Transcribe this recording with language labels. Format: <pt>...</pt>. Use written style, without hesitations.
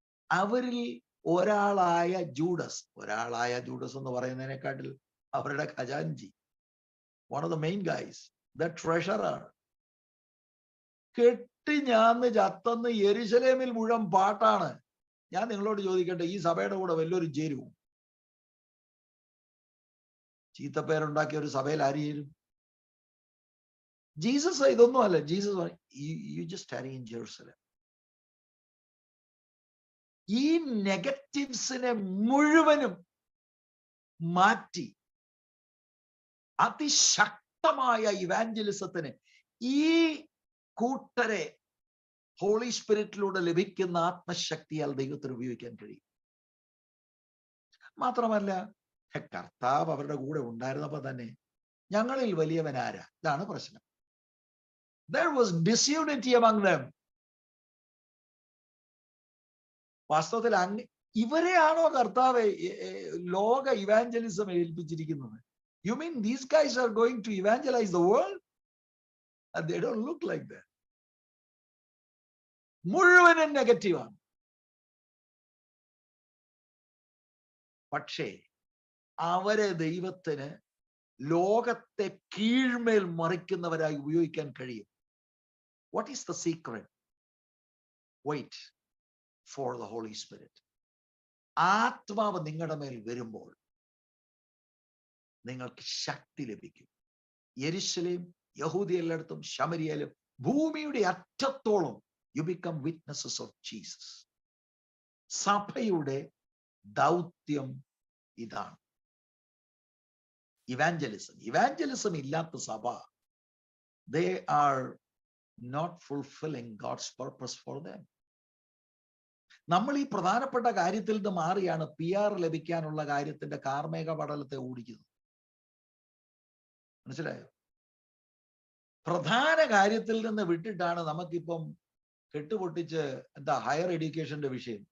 <ml>അവരിൽ ഒരാളായ ജൂഡസ് എന്ന് പറയുന്നതിനെക്കാട്ടിൽ അവരുടെ ഖജാൻജി,</ml> <en>one of the main guys, the treasurer,</en> <ml>കെട്ടി ഞാന്ന് ചത്തന്ന് യെരുശലേമിൽ മുഴുവൻ പാട്ടാണ്. ഞാൻ നിങ്ങളോട് ചോദിക്കട്ടെ, ഈ സഭയുടെ കൂടെ വല്ലൊരു ചേരുവും? ചീത്തപ്പേരുണ്ടാക്കിയ ഒരു സഭയിൽ ആര് ചേരും? ജീസസ് ഇതൊന്നും അല്ല.</ml> <en>Jesus you just tarry in Jerusalem.</en> <ml>ഈ നെഗറ്റീവ്സിനെ മുഴുവനും മാറ്റി അതിശക്തമായ ഇവാഞ്ചലിസത്തിന് ഈ കൂട്ടരെ ഹോളി സ്പിരിറ്റിലൂടെ ലഭിക്കുന്ന ആത്മശക്തിയാൽ ദൈവത്തിന് ഉപയോഗിക്കാൻ കഴിയും. മാത്രമല്ല, കർത്താവ് അവരുടെ കൂടെ ഉണ്ടായിരുന്നപ്പോ തന്നെ ഞങ്ങളിൽ വലിയവൻ ആരാ? ഇതാണ് പ്രശ്നം.</ml> <en>There was disunity among them.</en> <ml>വാസ്തവത്തിൽ ഇവരെയാണോ കർത്താവ് ലോക evangelism ഏൽപ്പിച്ചിരിക്കുന്നത്?</ml> <en>You mean these guys are going to evangelize the world? And they don't look like that.</en> <ml>മുഴുവനും നെഗറ്റീവാണ്. പക്ഷേ അവരെ ദൈവത്തിന് ലോകത്തെ കീഴ്മേൽ മറിക്കുന്നവരായി ഉപയോഗിക്കാൻ കഴിയും.</ml> <en>What is the secret? Wait. for the Holy Spirit.</en> <ml>ആത്മാവ് നിങ്ങളുടെ മേൽ വരുമ്പോൾ നിങ്ങൾക്ക് ശക്തി ലഭിക്കും. യെരുശലേം, യഹൂദിയ എല്ലായിടത്തും, ശമരിയയിലും, ഭൂമിയുടെ അറ്റത്തോളം</ml> <en>you become witnesses of Jesus.</en> <ml>സഭയുടെ ദൗത്യം ഇതാണ്. ഇവാഞ്ചലിസം ഇല്ലാത്ത സഭ,</ml> <en>they are not fulfilling God's purpose for them.</en> <ml>നമ്മൾ ഈ പ്രധാനപ്പെട്ട കാര്യത്തിൽ നിന്ന് മാറിയാണ് PR ലഭിക്കാനുള്ള കാര്യത്തിന്റെ കാർമേഘ പടലത്തെ ഓടിക്കുന്നത്. മനസ്സിലായോ? പ്രധാന കാര്യത്തിൽ നിന്ന് വിട്ടിട്ടാണ് നമുക്കിപ്പം കെട്ടുപൊട്ടിച്ച് എന്താ ഹയർ എഡ്യൂക്കേഷന്റെ വിഷയം.</ml>